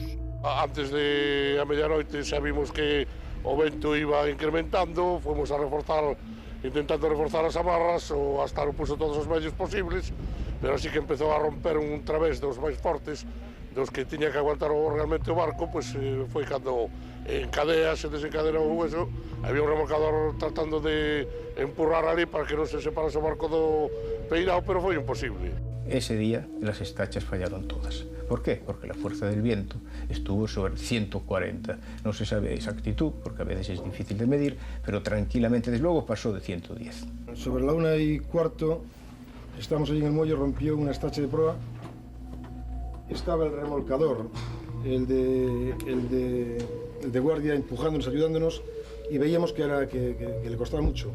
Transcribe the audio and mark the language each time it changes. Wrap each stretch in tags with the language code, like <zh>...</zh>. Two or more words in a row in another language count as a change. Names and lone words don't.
<gl>Antes de a medianoite xa vimos que o vento iba incrementando, fomos a intentando reforzar as amarras, o Astano puso todos os medios posibles, pero así que empezou a romper un través dos máis fortes, dos que tiña que aguantar realmente o barco, pois foi cando en cadea se desencadenou eso, había un remolcador tratando de empurrar ali para que non se separase o barco do peirao, pero foi imposible.</gl> <es>Ese día las estachas fallaron todas. ¿Por qué? Porque la fuerza del viento estuvo sobre 140. No se sabe exactitud, porque a veces es difícil de medir, pero tranquilamente, desde luego, pasó de 110. Sobre la 1:15, estamos allí en el muelle, rompió una estacha de proa. Estaba el remolcador, el de guardia empujándonos, ayudándonos, y veíamos que le costaba mucho.</es>